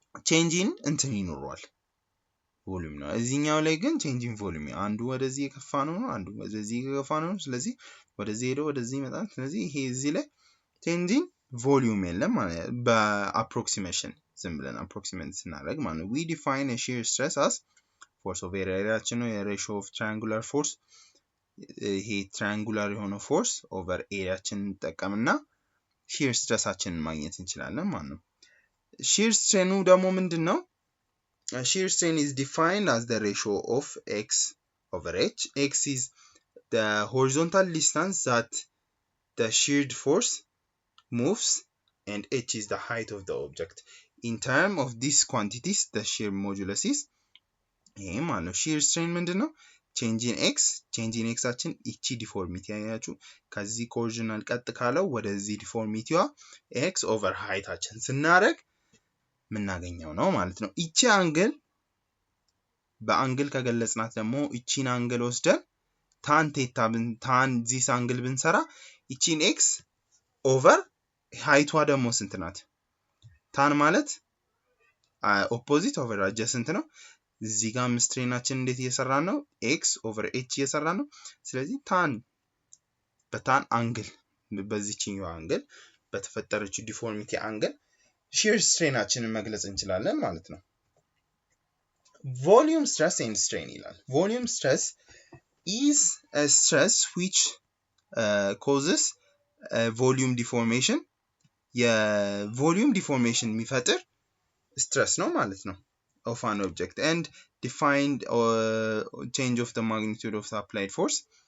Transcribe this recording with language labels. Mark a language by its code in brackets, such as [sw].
[am] ቼንጂን እንትን ይኖረዋል ቮሊዩም ነው። እዚህኛው ላይ ግን ቼንጂን ቮሊዩም አንዱ ወደዚህ የከፋ ነው አንዱ ወደዚህ የከፋ ነው ስለዚህ ወደዚህ ሄዶ ወደዚህ ይመጣል ስለዚህ ይሄ እዚህ ላይ ቼንጂን ቮሊዩም የለም ማለት በአፕሮክሲሜሽን ዝም ብለን አፕሮክሲሜት ስናደርግ ማለት ነው። [en] we define a shear stress as [am] force of ኤሪያችን ነው የሬሽዮ ኦፍ ትራያንጉላር ፎርስ ይሄ ትራያንጉላር የሆነ ፎርስ ኦቨር ኤሪያችን እንጠቀምና shear stressአችንን ማግኘት እንችላለን ማለት ነው። shear strain ደግሞ ምንድነው? [en] shear strain is defined as the ratio of x over h. X is the horizontal distance that the sheared force moves and h is the height of the object. In terms of these quantities the shear modulus is [am] ይሄ ማለት ነው። shear strain ምንድነው? change in x አችን እቺ ዲፎርሚቲ ያያችሁ ከዚህ ኮኦርዲናል ቀጥ ካለው ወደዚህ ዲፎርሚቲዋ x over height አችን ስናደርግ ምናገኘው ነው ማለት ነው። እቺ አንግል በአንግል ከገለጽናት ደግሞ እቺን አንግል ወስደን tan theta tan this አንግል ብንሰራ እቺን x over height ዋ ደግሞ ስንት ናት? tan ማለት opposite over adjacent ነው። እዚህ ጋር ስትሬናችን እንዴት እየሰራን ነው? x over h እየሰራን ነው። ስለዚህ በታን አንግል በዚህኛው አንግል በተፈጠረችው ዲፎርሚቲ አንግል shear strainአችንን መግለጽ እንችላለን ማለት ነው። [en] volume stress and strain ይላል። volume stress is a stress which causes volume deformation [am] የቮሊዩም ዲፎርሜሽን የሚፈጥር ስትረስ ነው ማለት ነው [en] of an object and defined change of the magnitude of the applied force.